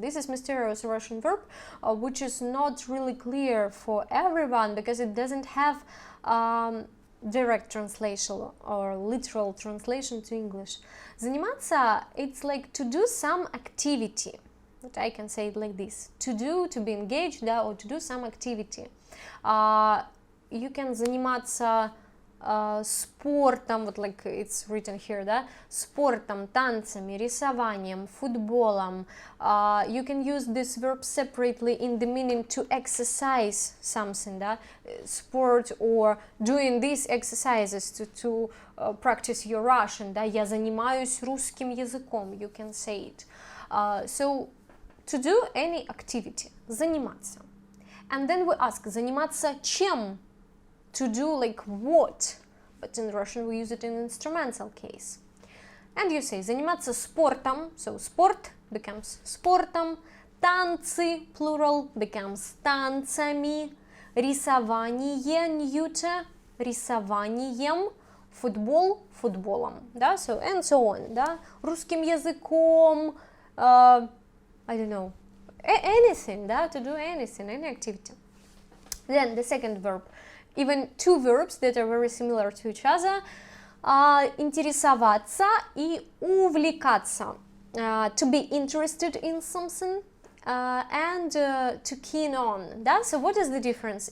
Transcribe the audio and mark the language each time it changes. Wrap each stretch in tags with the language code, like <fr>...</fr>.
<en>This is mysterious Russian verb, which is not really clear for everyone because it doesn't have direct translation or literal translation to English. Заниматься, it's like to do some activity. But I can say it like this: to do, to be engaged, да, or to do some activity. You can</en> <ru>заниматься спортом,</ru> <en>вот like it's written here, да,</en> <ru>спортом, танцами, рисованием, футболом.</ru> <en>You can use this verb separately in the meaning to exercise something, да, sport or doing these exercises to practice your Russian, да,</en> <ru>я занимаюсь русским языком,</ru> <en>you can say it. So, to do any activity, заниматься. And then we ask,</en> <ru>заниматься чем?</ru> <en>To do like what, but in Russian we use it in instrumental case. And you say</en> <ru>заниматься спортом,</ru> <en>so sport becomes спортом, танцы, plural, becomes танцами, рисование, neuter, рисованием, футбол, футболом, да, so and so on, да,</en> <ru>русским языком,</ru> <en>I don't know, anything, да, to do anything, any activity. Then the second verb. Even two verbs that are very similar to each other.</en> <ru>Интересоваться и увлекаться.</ru> <en>To be interested in something and to keen on.</en> <ru>Да?</ru> <en>So what is the difference?</en>